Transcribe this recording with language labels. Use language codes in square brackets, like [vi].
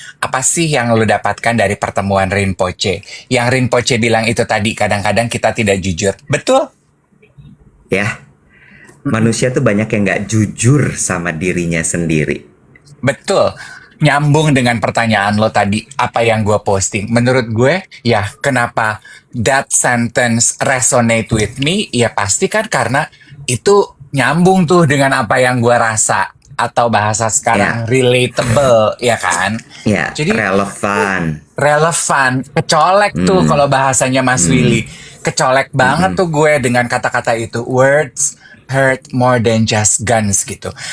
[id] Apa sih yang lu dapatkan dari pertemuan Rinpoche? Yang Rinpoche bilang itu tadi, kadang-kadang kita tidak jujur. Betul? Ya, manusia tuh banyak yang nggak jujur sama dirinya sendiri. Betul. Nyambung dengan pertanyaan lo tadi, apa yang gue posting. Menurut gue, ya kenapa [en] that sentence resonate with me? [id] Ya pasti kan karena itu nyambung tuh dengan apa yang gue rasa. Atau bahasa sekarang relatable, ya kan? Ya, jadi relevan. Kecolek tuh kalau bahasanya Mas Willy. Kecolek banget tuh gue dengan kata-kata itu. [en] Words hurt more than just guns [id] gitu.